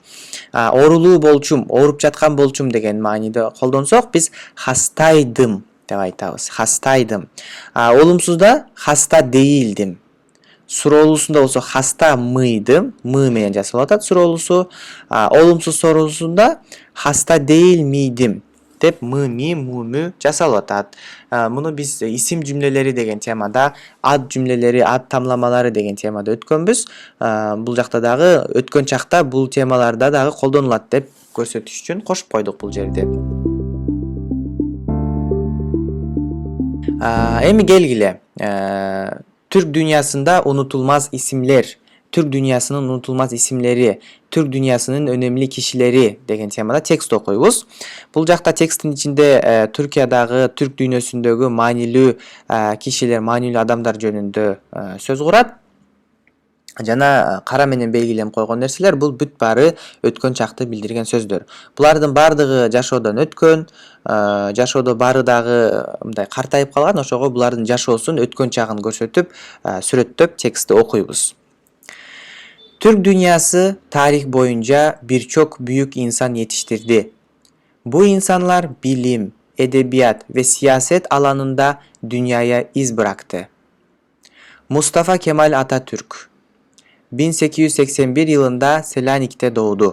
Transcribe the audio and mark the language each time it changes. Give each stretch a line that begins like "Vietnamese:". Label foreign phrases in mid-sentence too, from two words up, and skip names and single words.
Kyrgyz: Оорулуу болчум, ооруп жаткан болчум деген мааниде колдонсок, биз хастайдым деп айтабыз.
Turkish: Hastaydım. Olumsuzda hasta değildim.
Kyrgyz: Суроолусунда болсо
Turkish: hasta mıydım,
Kyrgyz: мы менен жасалып атат суроолусу. Олумсуз суроолусунда
Turkish: hasta değil miydim
Kyrgyz: деп мыни муну жасалып атат. Муну биз
Turkish: isim cümleleri
Kyrgyz: деген темада,
Turkish: ad cümleleri, ad tamlamaları
Kyrgyz: деген темада өткөнбүз. Бул жакта дагы өткөн чакта бул темаларда дагы колдонулат деп көрсөтүш үчүн кошуп койдук бул жерде. Эми келгиле.
Turkish: Türk dünyasında unutulmaz isimler, Türk dünyasının unutulmaz isimleri, Türk dünyasının önemli kişileri
Kyrgyz: деген темада текст окуйбуз. Бул жакта тексттин ичинде Түркиядагы, Түрк дүйнөсүндөгү маанилүү кишилер, маанилүү адамдар жөнүндө сөз курат. Жана кара менен белгилеп койгон нерселер бул бүт баары өткөн чакты билдирген сөздөр. Булардын баардыгы жашоодон өткөн, жашоодо баары дагы мындай картайып калган, ошого булардын жашоосун өткөн чагын көрсөтүп, сүрөттөп текстти окуйбуз.
Turkish: Türk dünyası tarih boyunca birçok büyük insan yetiştirdi. Bu insanlar bilim, edebiyat ve siyaset alanında dünyaya iz bıraktı. Mustafa Kemal Atatürk 1881 yılında Selanik'te doğdu.